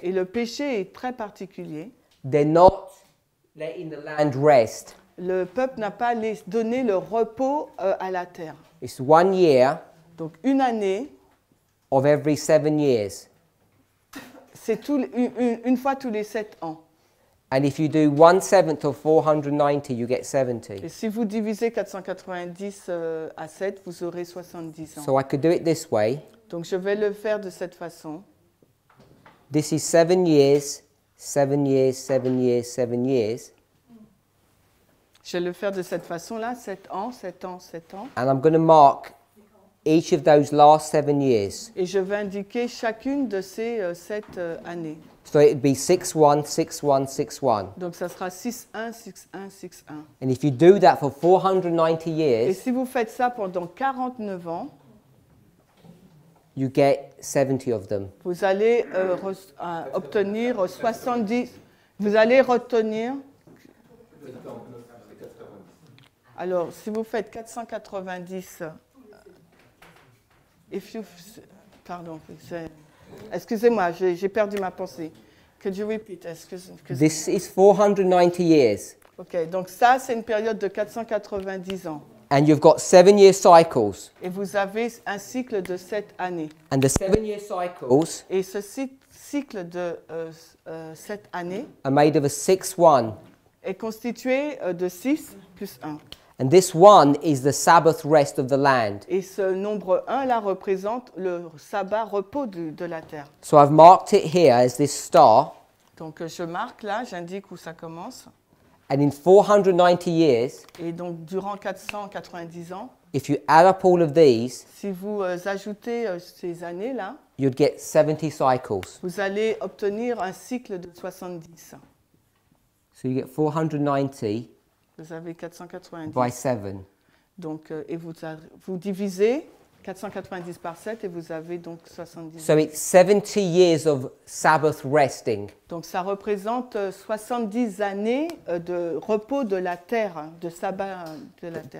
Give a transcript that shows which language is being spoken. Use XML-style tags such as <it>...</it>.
<fr>Et le péché est très particulier.</fr> <en>They're not letting the land rest.</en> <fr>Le peuple n'a pas donné le repos à la terre.</fr> <en>It's 1 year</en> <fr>Donc une année,</fr> <en>of every 7 years.</en> <fr>c'est une fois tous les 7 ans.</fr> <en>And if you do 1/7 of 490, you get 70.</en> <fr>Et si vous divisez 490 à 7, vous aurez 70 ans.</fr> <en>So I could do it this way.</en> <fr>Donc je vais le faire de cette façon.</fr> <en>This is 7 years, 7 years, 7 years, 7 years.</en> <fr>Je vais le faire de cette façon-là, 7 ans, 7 ans, 7 ans.</fr> <en>And I'm going to mark each of those last 7 years.</en> <fr>Et je vais indiquer chacune de ces 7 années.</fr> <en>So it'd be 6-1, 6-1, 6-1.</en> <fr>Donc ça sera 6-1, 6-1, 6-1.</fr> <en>And if you do that for 490</en> <fr>Et</fr> <en>years,</en> <fr>si vous faites ça pendant 49 ans, you get 70 of them. vous allez obtenir 70. Vous allez retenir. Alors, si vous faites 490, pardon, excusez-moi, j'ai perdu ma pensée.</fr> <en>Could you repeat? This is 490 years.</en> <fr>Ok, donc ça, c'est une période de 490 ans.</fr> <en>And you've got 7-year cycles.</en> <fr>Et vous avez un cycle de 7 années.</fr> <en>And the 7-year cycles</en> <fr>Et ce cycle de 7 années</fr> <en>are made of a 6-1.</en> <fr>est constitué de 6 plus 1.</fr> <en>And this 1 is the Sabbath rest of the land.</en> <fr>Et ce nombre 1 là représente le sabbat repos de la terre.</fr> <en>So I've marked it here as this star.</en> <fr>Donc je marque là, j'indique où ça commence.</fr> <en>And in 490 years,</en> <fr>Et donc durant 490 ans,</fr> <en>if you add up all of these,</en> <fr>si vous ajoutez ces années là,</fr> <en>you'd get 70 cycles.</en> <fr>vous allez obtenir un cycle de 70.</fr> <en>So you get 490</en> <fr>Vous avez 490.</fr> <en>by 7.</en> <fr>Donc et vous divisez 490 par 7 et vous avez donc 70.</fr> <en>So it's 70 years of Sabbath resting.</en> <fr>Donc ça représente 70 années de repos de la terre, de sabbat de la terre.</fr>